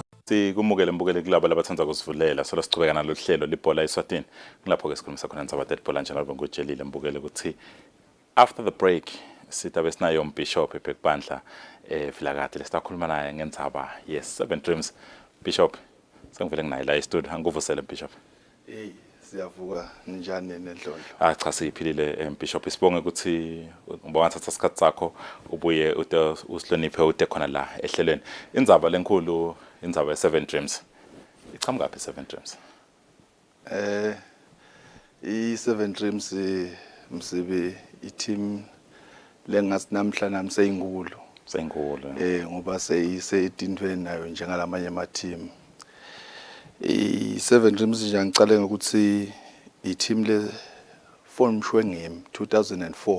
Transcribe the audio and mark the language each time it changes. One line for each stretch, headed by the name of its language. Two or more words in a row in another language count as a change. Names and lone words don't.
Swati: Sikumukele mbukele kulabo labathanda ukusivulela solo sichubeka nalo hlelo Libhola Eswatini. Ngilapho ke sikhulumisa khona Ndzaba Libhola njalo ngokutshelile mbukele ukuthi
English: after the break
Swati: sitabe sinayo umbishop eBhekbandla Vilakati lesikhuluma naye ngendzaba yes 7 dreams. Bishop sengivele nginaye la e-studio angikuvusele Bishop. Hey siyavuka njani nenhlonhlo. Cha siphilile Bishop sibonge ukuthi ngibongathatha isikhathi sakho ubuye usihloniphe ude khona la ehlelweni. Indzaba lenkulu indzaba ye7 dreams. Ichamuka phi 7 dreams? I7 dreams msibe i-team lengathi namhla nami seyinkulu. Seyinkulu. Ngoba seyidindweni nayo njengalamanye ama team. I7 dreams nje ngicale ngokuthi i-team le formshwe ngimi 2004.